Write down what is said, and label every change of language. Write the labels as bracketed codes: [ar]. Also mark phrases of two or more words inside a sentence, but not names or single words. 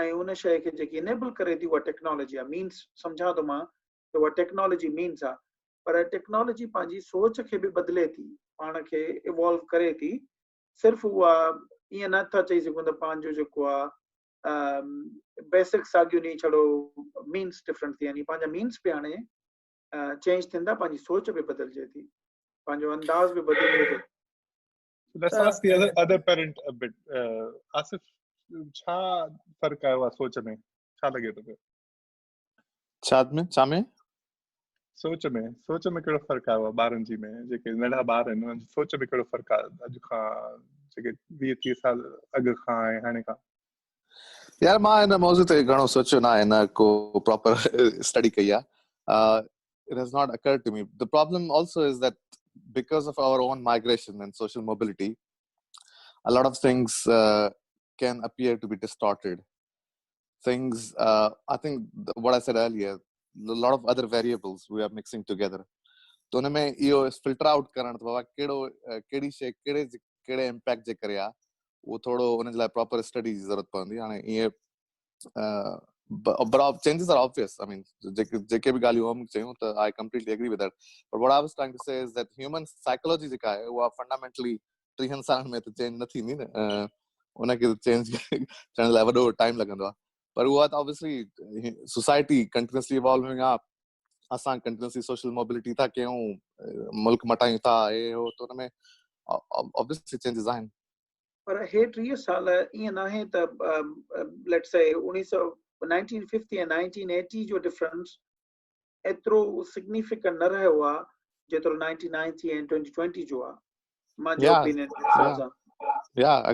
[sd] ऐं उन शइ खे जेकी इनेबल करे थी उहा टेक्नोलॉजी आहे। मीन्स सम्झां थो मां त उहा टेक्नोलॉजी मीन्स आहे, पर टेक्नोलॉजी पंहिंजी सोच खे बि बदिले थी, पाण खे इवॉल्व करे थी। सिर्फ़ु उहा ईअं नथा चई सघूं त पंहिंजो जेको आहे बेसिक साॻियूं नी, छड़ो [en] means different [sd] थी वञे। पंहिंजा मीन्स बि हाणे चेंज थींदा, पंहिंजी सोच बि बदिलजे थी, पंहिंजो अंदाज़ बि बदिलजे थो। [en] Let's ask the other parent a bit. [sd] आसिफ, छा फ़र्क़ु आयो आहे सोच में? छा लॻे थो पियो? छा में? सोच में कहिड़ो फ़र्क़ु आयो आहे ॿारनि जी में? जेके नंढा ॿार आहिनि उन्हनि जी सोच में कहिड़ो फ़र्क़ु आहे अॼु खां, जेके 20-30 साल अॻु खां ऐं हाणे खां? यार मां हिन मौज़ूअ ते घणो सोचियो न आहे, न को प्रॉपर स्टडी कई आहे। [en] It has not occurred to me. The problem also is that because of our own migration and social mobility, a lot of things can appear to be distorted. Things, I think what I said earlier, a lot of other variables we are mixing together. [sd] तो उन में इहो [en] filter out [sd] करण त बाबा कहिड़ी शइ कहिड़े इम्पैक्ट जे करे आहे, उहो थोरो उन जे लाइ प्रॉपर स्टडी जी ज़रूरत पवंदी। हाणे ईअं [en] but changes are obvious. I mean, [sd] जेके बि ॻाल्हियूं हम चयूं त [en] I completely agree with that. But what I was trying to say is that human psychology [sd] जेका आहे उहा फंडामेंटली 30 सालनि में त चेंज न थींदी न, उनखे चेंज थियण लाइ वॾो टाइम लॻंदो आहे। पर उहा त [en] obviously society continuously evolving [sd] आहे, असां [en] continuously social mobility [sd] था कयूं, मुल्क मटायूं था, हे हो, त हुन में [en] obviously changes [sd] आहिनि। पर हे 30 साल ईअं न आहे त [en] let's say [sd] 1950 ऐं 1980 जो डिफरेंस एतिरो सिग्निफिकेंट न रहियो आहे जेतिरो 1990 ऐं 2020 जो आहे, मुंहिंजो ओपिनियन जे हिसाब सां।